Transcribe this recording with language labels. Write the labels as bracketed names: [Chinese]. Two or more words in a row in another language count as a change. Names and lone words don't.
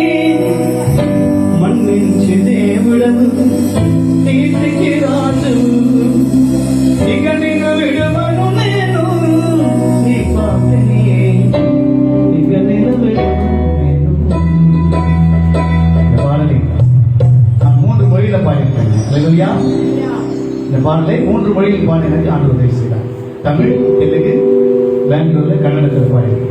[Telugu] మన్నించి దేవుడను, నీతికి రాజు, ఇక నిన్ను విడువను నేను, నీ పాపిని ఇక నిలబెడును నేను. [Tamil] இந்த பாடலை நான் 3 மொழியில பாடியிருக்கேன். அல்லேலூயா. இந்த பாடலை 3 மொழியில் பாடினது ஆண்டவர் உதவி செய்தார். தமிழ், தெலுங்கு, பெங்களூர்ல, கன்னடத்தில் பாடியிருக்கேன்.